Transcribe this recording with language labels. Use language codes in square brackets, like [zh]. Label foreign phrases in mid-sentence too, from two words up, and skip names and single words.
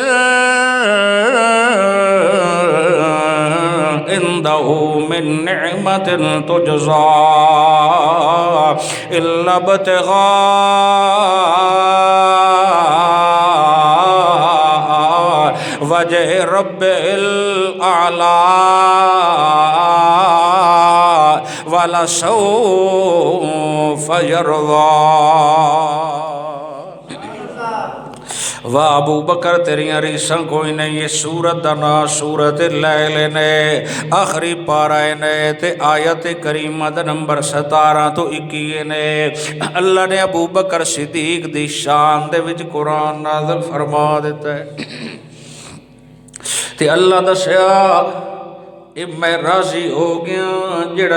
[ar] عنده من نعمة تجزى إلا ابتغاء وجه رب الأعلى ولسوف يرضى۔ [pa] واہ ابو بکر تیریاں ریساں کوئی نہیں، یہ سورت دا نا سورت اللیل نے، آخری پارہ نے تے آیت کریمہ دا نمبر 17 تو 21 نے۔ اللہ نے ابو بکر صدیق دی شان دے وچ قرآن نازل فرما دیتا ہے تے اللہ دسیا اے میں راضی ہو گیا جڑا